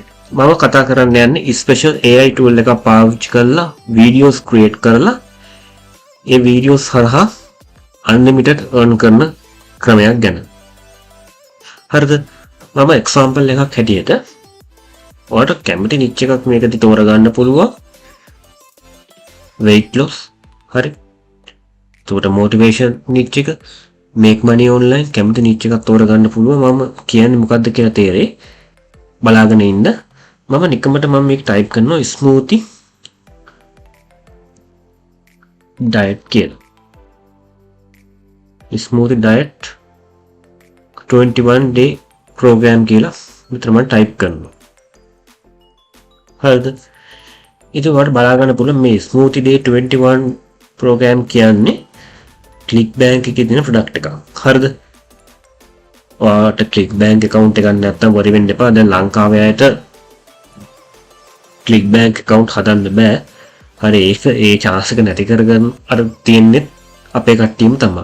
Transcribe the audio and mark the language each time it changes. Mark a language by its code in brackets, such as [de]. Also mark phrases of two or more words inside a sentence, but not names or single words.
[si] මම කතා කරන්න යන්නේ [en] special AI tool [si] එකක් පාවිච්චි කරලා [en] videos create [si] කරලා ඒ videos හරහා [en] unlimited earn [si] කරන ක්‍රමයක් ගැන. හරිද? මම example එකක් හැටියට ඔයාලට කැමති niche එකක් මේකදී තෝරගන්න පුළුවන්. [en] weight loss හරි. [si] එතකොට [en] motivation niche [si] එක, [en] make money online [si] කැමති niche එකක් තෝරගන්න පුළුවන්. මම කියන්නේ මොකද්ද කියලා තේරෙයි. බලාගෙන ඉන්න. මම නිකමට මේක type කරනවා [en] smoothie diet [si] කියලා. [en] smoothie diet 21 day program [si] කියලා මෙතන මම type කරනවා. හරිද? ඉතින් ඔයාලට බලා ගන්න පුළුවන් මේ [en] smoothie day 21 program [si] කියන්නේ ClickBank එකේ තියෙන product එකක්. හරිද? ඔයාලට ClickBank account එකක් නැත්නම් worry වෙන්න එපා. දැන් ලංකාවේ අයට ClickBank account හදන්න බෑ. හරි ඒක ඒ chance එක නැති කරගන්න අර තියෙන්නේ අපේ කට්ටියම තමයි.